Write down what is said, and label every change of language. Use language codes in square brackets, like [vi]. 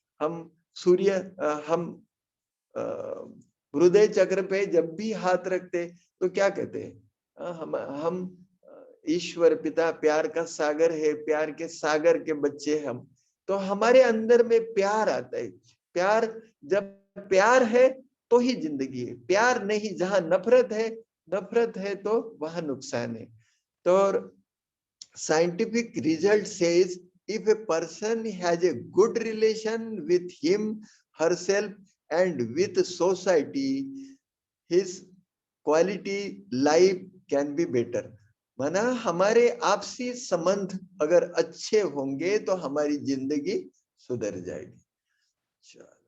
[hi] हम सूर्य हम हृदय चक्र पे जब भी हाथ रखते तो क्या कहते हैं, हम ईश्वर पिता प्यार का सागर है, प्यार के सागर के बच्चे हम। तो हमारे अंदर में प्यार आता है। प्यार, जब प्यार है तो ही जिंदगी है। प्यार नहीं, जहां नफरत है तो वहां नुकसान है। [en] तो scientific result says if a person has a good relation with him, herself and with society, his quality life can be better। [hi] माना हमारे आपसी संबंध अगर अच्छे होंगे तो हमारी जिंदगी सुधर जाएगी।